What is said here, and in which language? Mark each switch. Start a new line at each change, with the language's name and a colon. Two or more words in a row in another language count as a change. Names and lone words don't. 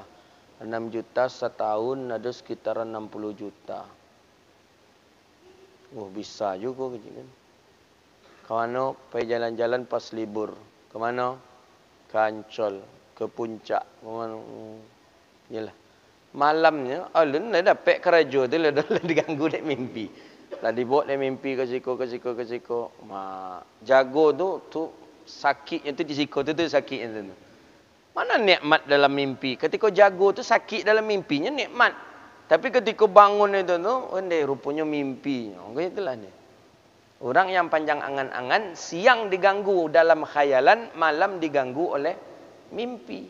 Indonesian: 6 juta setahun ada sekitar 60 juta. Oh, bisa juga kan. Kemana? Pergi jalan-jalan pas libur. Kemana? Ke Ancol, ke Puncak. Kemana? Yalah. Malamnya,
Minangkabau: alun dah dapat kerajo tu lah diganggu dek mimpi. Lah dibawa dek mimpi ke siko. Jago tu sakitnya tu di siko tu sakitnya tu.
Indonesian: Mana nikmat dalam mimpi? Ketika jago tu sakit dalam mimpinya nikmat. Tapi ketika bangun itu tu, rupanya mimpi. Itulah dia. Orang yang panjang angan-angan, siang diganggu dalam khayalan, malam diganggu oleh mimpi.